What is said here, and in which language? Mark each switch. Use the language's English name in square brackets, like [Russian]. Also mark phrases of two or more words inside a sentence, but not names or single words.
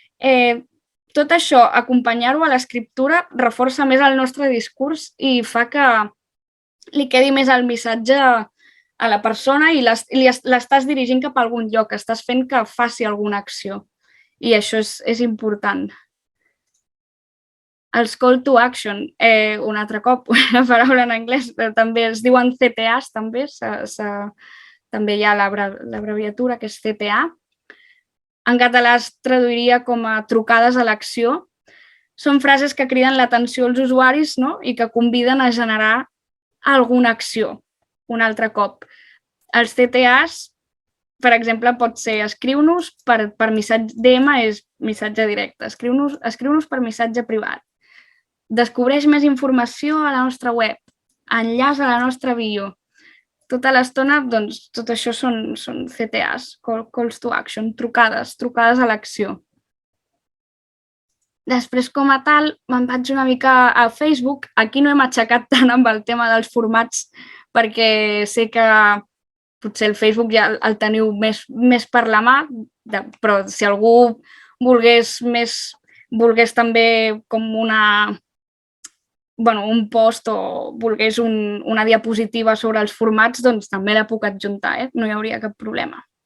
[Catalan] Tot això, acompanyar-ho a l'escriptura, reforça més el nostre discurs i fa que li quedi més el missatge a la persona i l'estàs dirigint cap a algun lloc, estàs fent que faci alguna acció. I això és important. Els [English] call to action, [Catalan] un altre cop, una paraula en anglès, però també es diuen CTAs, també hi ha l'abreviatura que és CTA. En català es traduiria com a trucades a l'acció. Són frases que criden l'atenció als usuaris, no?, i que conviden a generar alguna acció, un altre cop. Els CTAs, per exemple, pot ser escriu-nos per missatge DM, és missatge directe, escriu-nos per missatge privat. Descobreix més informació a la nostra web, enllaç a la nostra bio. tota l'estona, doncs, tot això són CTAs, [English] calls to action, [Catalan] trucades a l'acció. Després, com a tal, me'n vaig una mica a Facebook. Aquí no hem aixecat tant amb el tema dels formats perquè sé que potser el Facebook ja el teniu més per la mà, però si algú volgués també com un post o volgués una diapositiva sobre els formats, doncs també la puc adjuntar, no hi hauria cap problema.